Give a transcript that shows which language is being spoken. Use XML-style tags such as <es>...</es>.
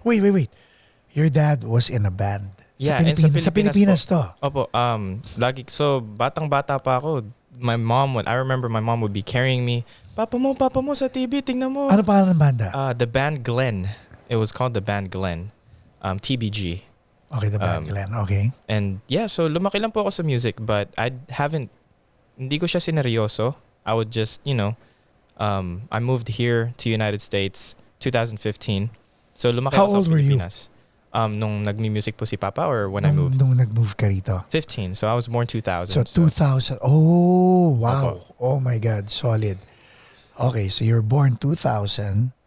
<en>Wait. Your dad was in a band. Yeah,</en> <tl>sa Pilipinas to. Opo, so batang-bata pa ako.</tl> <en>I remember my mom would be carrying me.</en> <tl>Papa mo sa TV, tingnan mo. Ano pangalan ng banda?</tl> <en>The band Glenn. It was called the band Glenn. TBG. Okay, the band Glenn. Okay.</en> <tl>And yeah, so lumaki lang po ako sa music, but hindi ko siya sineryoso.</tl> <en>I would just, I moved here to United States 2015.</en> <tl>So lumaki</tl> <en>How</en> <tl>ako sa</tl> <en>old were you?</en> <tl>Pilipinas. Nung nagmi-music po si Papa</tl> <en>or when I moved?</en> <tl>Nung nag-move ka rito?</tl> <en>15. So I was born 2000. So 2000. Oh, wow.</en> <tl>Opo.</tl> <en>Oh my God. Solid. Okay, so you were born 2000.</en>